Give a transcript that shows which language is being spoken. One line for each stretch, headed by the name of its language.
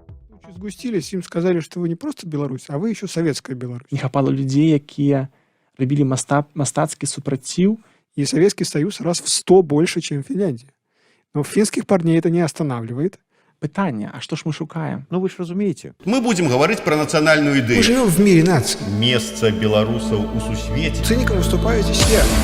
Russian: Тучи сгустились, им сказали, что вы не просто Беларусь, а вы еще советская Беларусь.
Belarusian: Не хапала людзей, якія рабілі мастацкі супраціў.
Russian: И Советский Союз раз в 100 больше, чем Финляндия. Но финских парней это не останавливает.
Belarusian: Пытанне, а што ж мы шукаем? Ну вы ж разумееце.
Russian: Мы будем говорить про национальную идею. Мы живем в мире наций. Место белорусов
Belarusian: у сусвете.
Russian: Циником выступаю здесь я.